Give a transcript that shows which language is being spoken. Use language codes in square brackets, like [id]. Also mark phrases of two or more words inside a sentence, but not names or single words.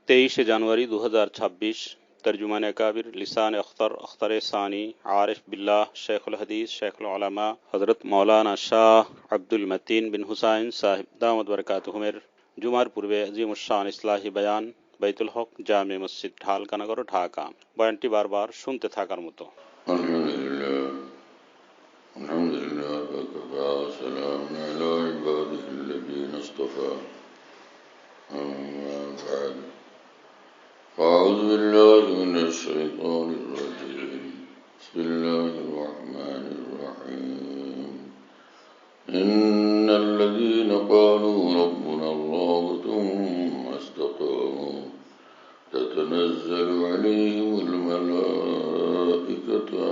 [bn] 23 জানুয়ারি 2026 তর্জুমান আকাবির লিসান আখতার সানী আরিফ বিল্লাহ শায়খুল হাদীস শায়খুল উলামা হযরত মাওলানা শাহ আব্দুল মতিন বিন হুসাইন সাহেব দামাত বারাকাতুহুমের জুমার পূর্বে আজিমুশশান ইসলাহী বয়ান বাইতুল হক জামে মসজিদ ঢালকানগর ঢাকা। বয়ানটি বারবার শুনতে থাকার মতো। [ar] الحمد لله وسلام على عباده الذين اصطفى أما بعد أعوذ بالله من الشيطان الرجيم بسم الله الرحمن الرحيم إن الذين قالوا ربنا الله ثم استقاموا تتنزل عليهم الملائكة